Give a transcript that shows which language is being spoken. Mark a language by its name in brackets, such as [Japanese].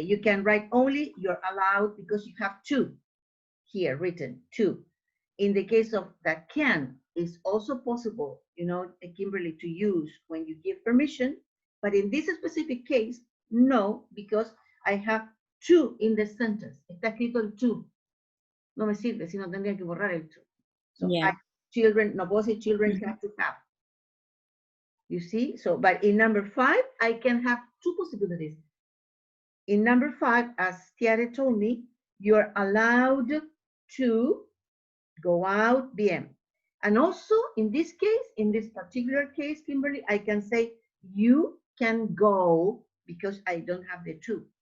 [English] You can write only you're allowed because you have to here written to. In the case of that can, is also possible, Kimberly, to use when you give permission. But in this specific case, no, because I have to in the sentence. [Spanish] Está escrito el to. No me sirve, si no tendría que borrar el to. [English] So Yeah. children, [Spanish] no puedo decir [English] children have to have. You see? So, but in number 5, I can have two possibilities. In number 5, as Tiare told me, you're allowed to go out, bien. And also, in this case, in this particular case, Kimberly, I can say you can go because I don't have the to.